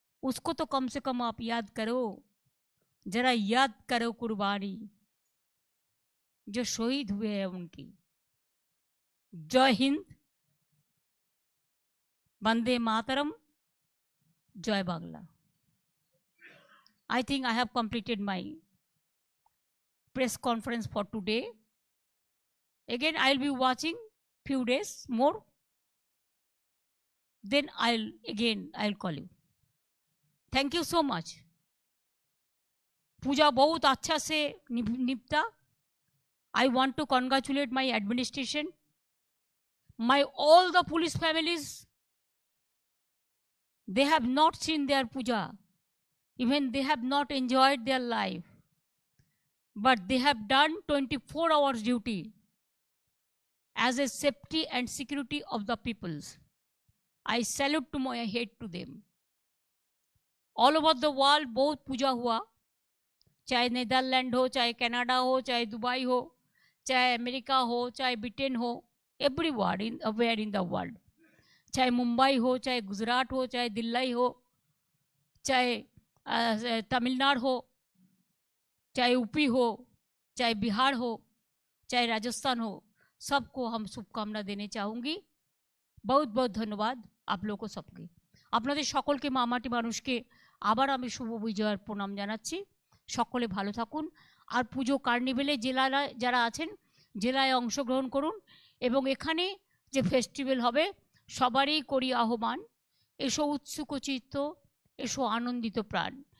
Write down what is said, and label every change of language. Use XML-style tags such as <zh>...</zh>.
<hi>उसको तो कम से कम आप याद करो, जरा याद करो कुर्बानी जो शहीद हुए हैं उनकी। जय हिंद, वंदे मातरम, जय Bangla.</hi> <en>I think I have completed my press conference for today. Again, I'll be watching few days more. Then I'll call you. Thank you so much.</en> <hi>पूजा बहुत अच्छा से निपटा।</hi> <en>I want to congratulate my administration, all the police families. They have not seen their puja, even they have not enjoyed their life, but they have done 24 hours duty as a safety and security of the peoples. I salute to my head to them. All over the world</en> <hi>बहुत पूजा हुआ, चाहे Netherlands हो, चाहे Canada हो, चाहे Dubai हो, चाहे America हो, चाहे ब्रिटेन हो,</hi> <en>everywhere in the world.</en> <hi>चाहे मुंबई हो, चाहे गुजरात हो, चाहे दिल्ली हो, चाहे तमिलनाडु हो, चाहे यूपी हो, चाहे बिहार हो, चाहे राजस्थान हो, सबको हम शुभकामना देने चाहूँगी। बहुत बहुत धन्यवाद आप लोगों को सबके।</hi> <bn>আপনাদের সকলকে মামাটি মানুষকে আবার আমি শুভ বিজয়ের প্রণাম জানাচ্ছি। সকলে ভালো থাকুন। আর পুজো কার্নিভেলে যারা আছেন জেলায় অংশগ্রহণ করুন, এবং এখানে যে ফেস্টিভ্যাল হবে সবারই করি আহ্বান, এসো উৎসুক চিত্ত, এসো আনন্দিত প্রাণ।</bn>